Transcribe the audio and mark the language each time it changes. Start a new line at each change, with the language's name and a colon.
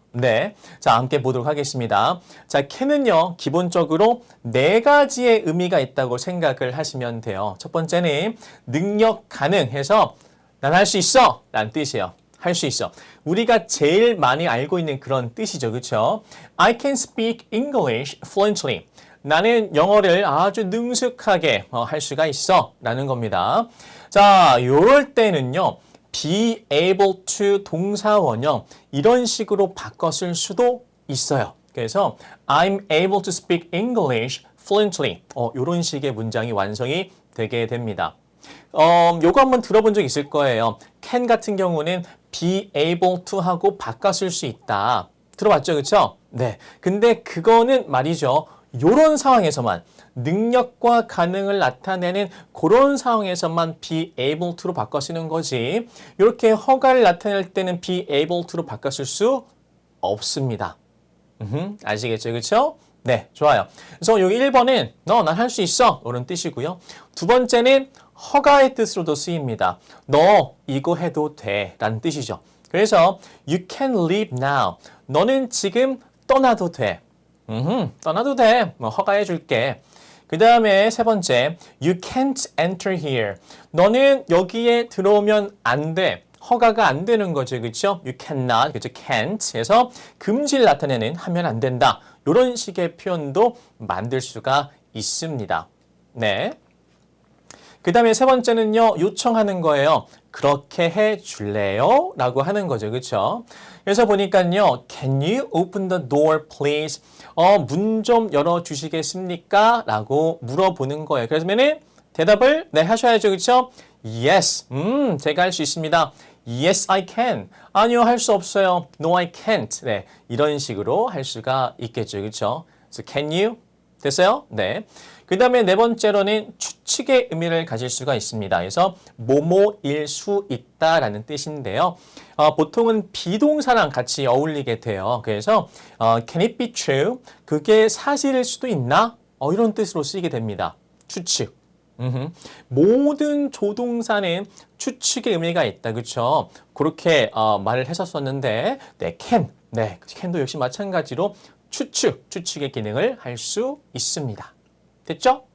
Korean: 네, 자, 함께 보도록 하겠습니다. 자, can은요, 기본적으로 네 가지의 의미가 있다고 생각을 하시면 돼요. 첫 번째는 능력 가능해서 난 할 수 있어! 라는 뜻이에요. 할 수 있어. 우리가 제일 많이 알고 있는 그런 뜻이죠. 그렇죠?
English: I can speak English fluently.
Korean: 나는 영어를 아주 능숙하게 할 수가 있어. 라는 겁니다. 자, 요럴 때는요. be able to 동사원형 이런 식으로 바꿔 쓸 수도 있어요. 그래서
English: I'm able to speak English fluently.
Korean: 요런 식의 문장이 완성이 되게 됩니다. 요거 한번 들어본 적 있을 거예요. can 같은 경우는 be able to 하고 바꿔 쓸 수 있다. 들어봤죠? 그렇죠? 네. 근데 그거는 말이죠. 요런 상황에서만 능력과 가능을 나타내는 그런 상황에서만 be able to로 바꿔 쓰는 거지. 이렇게 허가를 나타낼 때는 be able to로 바꿔 쓸 수 없습니다. 아시겠죠? 그렇죠? 네, 좋아요. 그래서 여기 1번은 난 할 수 있어. 이런 뜻이고요. 두 번째는 허가의 뜻으로도 쓰입니다. 너 이거 해도 돼 라는 뜻이죠. 그래서
English: you can leave now.
Korean: 너는 지금 떠나도 돼. 떠나도 돼. 허가해 줄게. 그 다음에 세 번째,
English: you can't enter here.
Korean: 너는 여기에 들어오면 안 돼. 허가가 안 되는 거죠. 그렇죠?
English: You cannot,
Korean: 그렇죠? can't 해서 금지를 나타내는 하면 안 된다. 이런 식의 표현도 만들 수가 있습니다. 네. 그 다음에 세 번째는요, 요청하는 거예요. 그렇게 해 줄래요? 라고 하는 거죠. 그렇죠? 그래서 보니까요,
English: can you open the door please?
Korean: 문 좀 열어 주시겠습니까? 라고 물어보는 거예요. 그러면은 대답을 네, 하셔야죠. 그렇죠?
English: Yes.
Korean: 제가 할 수 있습니다.
English: Yes, I can.
Korean: 아니요, 할 수 없어요.
English: No, I can't.
Korean: 네, 이런 식으로 할 수가 있겠죠. 그렇죠?
English: So, can you?
Korean: 됐어요? 네. 그 다음에 네 번째로는 추측의 의미를 가질 수가 있습니다. 그래서 뭐뭐일 수 있다라는 뜻인데요. 보통은 비동사랑 같이 어울리게 돼요. 그래서
English: can it be true?
Korean: 그게 사실일 수도 있나? 이런 뜻으로 쓰이게 됩니다. 추측. 모든 조동사는 추측의 의미가 있다. 그렇죠? 그렇게 말을 했었었는데 네, can. 네, can도 역시 마찬가지로 추측의 기능을 할 수 있습니다. 됐죠?